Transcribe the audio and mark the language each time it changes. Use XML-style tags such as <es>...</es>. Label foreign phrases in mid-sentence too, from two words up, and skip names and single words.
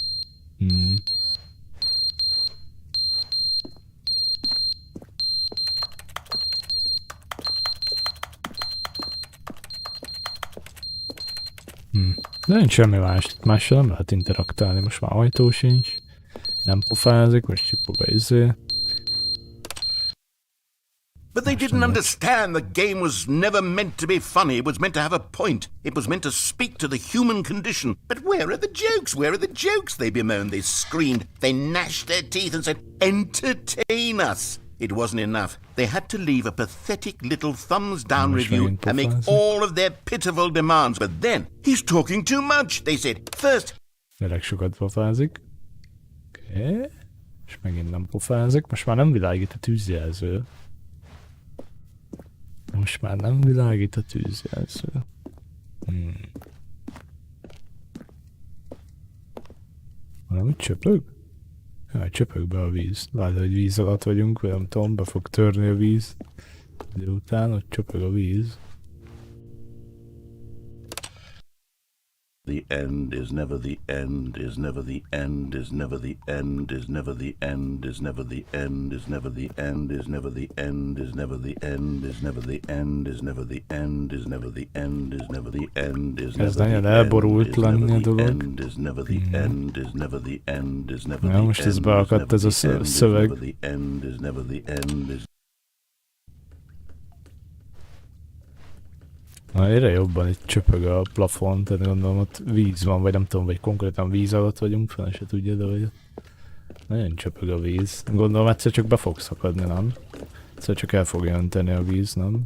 <hu>De nincs semmi más, mással nem lehet interaktálni, most már ajtó sincs. Nem pofázik, most csipog a izé.</hu> <en>But they didn't understand the game was never meant to be funny. It was meant to have a point. It was meant to speak to the human condition. But where are the jokes? Where are the jokes? They bemoaned, they screamed, they gnashed their teeth and said, entertain us. It wasn't enough. They had to leave a pathetic little thumbs down review and make all of their pitiful demands. But then, he's talking too much, they said. First...</en> <hu>Elég sokat pofázik. Oké. És megint nem pofázik. Most már nem világít a tűzjelző. Most már nem világít a tűzjelző. Valami csöpög? Jaj, csöpög be a víz. Látod, hogy víz alatt vagyunk, vagy nem tudom, be fog törni a víz. De utána ott csöpög a víz.</hu> <en>The end is never the end, is never the end, is never the end, is never the end, is never the end, is never the end, is never the end, is never the end, is never the end, is never the end, is never the end, is never the end, is never the end,</en> <hu>elborult lenni a dolog.</hu> <en>is never the end, is never the end, is never the end,</en> <hu>most ez beakadt ez a szöveg.</hu> <en>is never the end, is never the end, is</en> <hu>Na, egyre jobban itt csöpög a plafon, tehát gondolom ott víz van, vagy nem tudom, vagy konkrétan víz alatt vagyunk, fel se tudja, de hogy nagyon csöpög a víz. Gondolom egyszer csak be fog szakadni, nem? Egyszer csak el fogja önteni a víz, nem?</hu>